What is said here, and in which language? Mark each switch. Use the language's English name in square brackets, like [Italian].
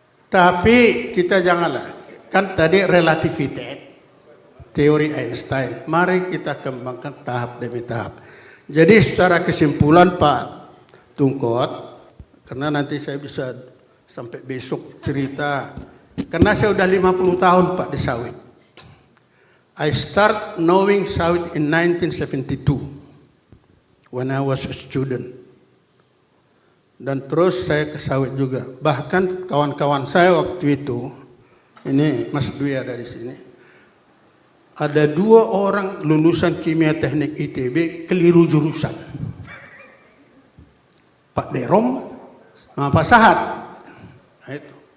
[Indonesian] Tapi kita janganlah, kan tadi relativitas, teori Einstein. Mari kita kembangkan tahap demi tahap. Jadi secara kesimpulan Pak Tungkot, karena nanti saya bisa sampai besok cerita, karena saya udah 50 tahun Pak di sawit. [English] I start knowing sawit in 1972 when I was a student. [Indonesian] Dan terus saya ke sawit juga. Bahkan kawan-kawan saya waktu itu, ini Mas Dwi ada di sini, ada 2 orang lulusan kimia teknik ITB keliru jurusan. Pak Derom sama Pak Sahat. Nah, itu.